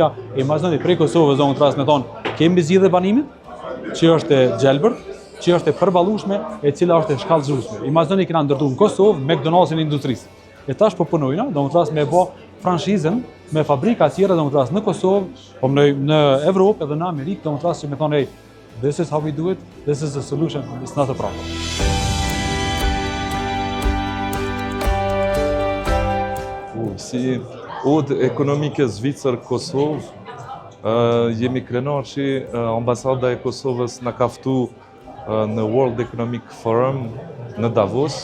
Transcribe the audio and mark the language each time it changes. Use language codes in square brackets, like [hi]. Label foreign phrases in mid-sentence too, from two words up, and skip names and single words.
[sq] E imagjinoni prej Kosovës do më thasë me thonë kemi zgjidhje banimit, që është e gjelbërt, që është e përballueshme, e cila është e shkallëzueshme. Imagjinoni kena ndërtuar në Kosovë McDonald's-in e industrisë. E tash po punojna, do më thasë me bë franshizën me fabrika tjera do më thasë në Kosovë, po në Evropë edhe në Amerikë do më thasë që me thonë [en] hey, this is how we do it, this is the solution, it's not a problem. [sq] Si Odë Ekonomike Zvicër-Kosovë, jemi krenar që ambasada e Kosovës në kaftu në World Economic Forum në Davos.